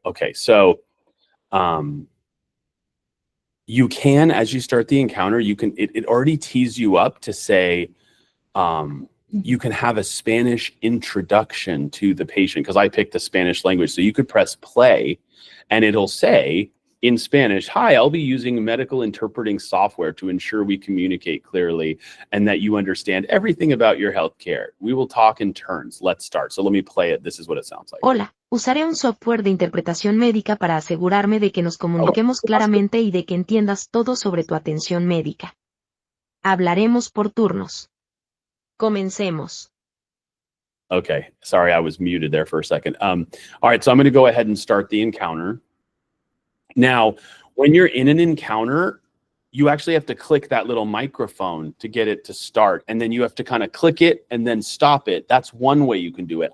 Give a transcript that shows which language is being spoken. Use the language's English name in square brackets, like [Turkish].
[English] Okay, so you can, as you start the encounter, it already tees you up to say, you can have a Spanish introduction to the patient, because I picked the Spanish language. So you could press play and it'll say in Spanish, "Hi, I'll be using medical interpreting software to ensure we communicate clearly and that you understand everything about your healthcare. We will talk in turns. Let's start." So let me play it. This is what it sounds like. [Spanish] Hola, usaré un software de interpretación médica para asegurarme de que nos comuniquemos claramente y de que entiendas todo sobre tu atención médica. Hablaremos por turnos. Comencemos. [English] Okay, sorry, I was muted there for a second. All right, so I'm going to go ahead and start the encounter. Now, when you're in an encounter, you actually have to click that little microphone to get it to start. And then you have to kind of click it and then stop it. That's one way you can do it.